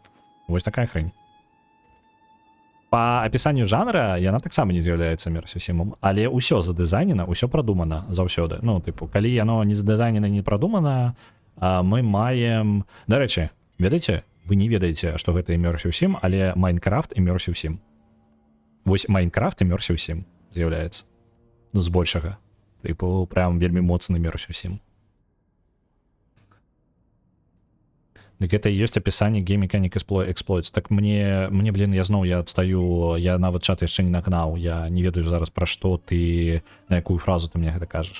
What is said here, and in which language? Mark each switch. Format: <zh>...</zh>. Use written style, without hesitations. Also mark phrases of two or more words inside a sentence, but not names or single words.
<be>Вось такая хрень. Па апісанню жанра яна таксама не з'яўляецца immersive сімам, але ўсё задызайнена, ўсё прадумана заўсёды. Ну, тыпу, калі яно не задызайнена, не прадумана, мы маем... Дарэчы, ведаеце, вы не ведаеце, што гэта immersive сім, але Майнкрафт immersive сім. Вось Майнкрафт immersive сім з'яўляецца. Ну, збольшага.</be> <ru>Типу, прям</ru> <be>вельмі моцны immersive сім. Так гэта і ёсць апісанне</be> <en>Game Mechanic Exploits.</en> <be>Так мне, блин, я адстаю, я нават чат яшчэ не нагнаў, я не ведаю зараз пра што ты, на якую фразу ты мне гэта кажаш.</be>